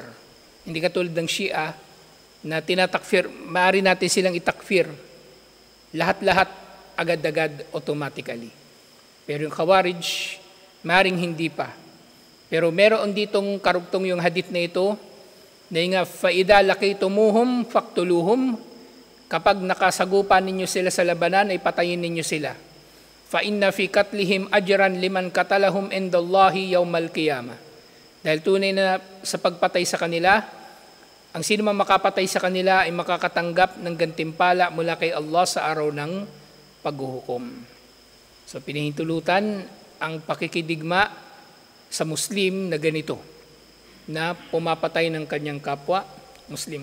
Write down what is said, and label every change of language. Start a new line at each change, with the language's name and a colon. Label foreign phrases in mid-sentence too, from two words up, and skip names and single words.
Filipino: Hindi katulad ng Shia na tinatakfir, maaari natin silang itakfir, lahat-lahat agad-agad automatically. Pero yung Khawarij, maaring hindi pa. Pero meron ditong karugtong yung hadith na ito, na nga,
Arabic: فَإِذَا لَقِيتُمُوهُمْ فَاقْتُلُوهُمْ,
Filipino: kapag nakasagupan ninyo sila sa labanan, ay patayin ninyo sila.
Arabic: فَإِنَّ فِي قَتْلِهِمْ أَجْرًا لِمَنْ قَتَلَهُمْ عِنْدَ اللَّهِ يَوْمَ الْقِيَامَةِ.
Filipino: Dahil tunay na sa pagpatay sa kanila, ang sino man makapatay sa kanila ay makakatanggap ng gantimpala mula kay Allah sa araw ng paghuhukom. So pinahintulutan ang pakikidigma sa Muslim na ganito, na pumapatay ng kanyang kapwa Muslim.